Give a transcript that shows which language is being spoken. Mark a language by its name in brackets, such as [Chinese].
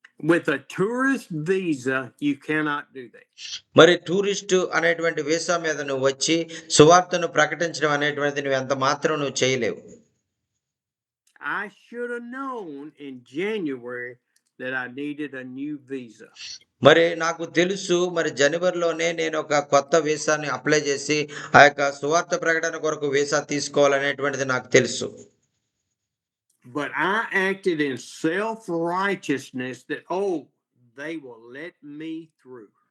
[English] With a tourist visa, you cannot do that. [Telugu] మరి tourist అనేటువంటి visa మీద నువ్వు వచ్చి సువార్తను ప్రకటించడం అనేటువంటిది నువ్వు ఎంత మాత్రం నువ్వు చేయలేవు. [English] I should have known in January that I needed a new visa. [Telugu] మరి నాకు తెలుసు మరి జనవరిలోనే నేను ఒక కొత్త వీసాని అప్లై చేసి సువార్త ప్రకటన కొరకు వీసా తీసుకోవాలనేటువంటిది నాకు తెలుసు. [English] But I acted in self-righteousness that, they will let me through.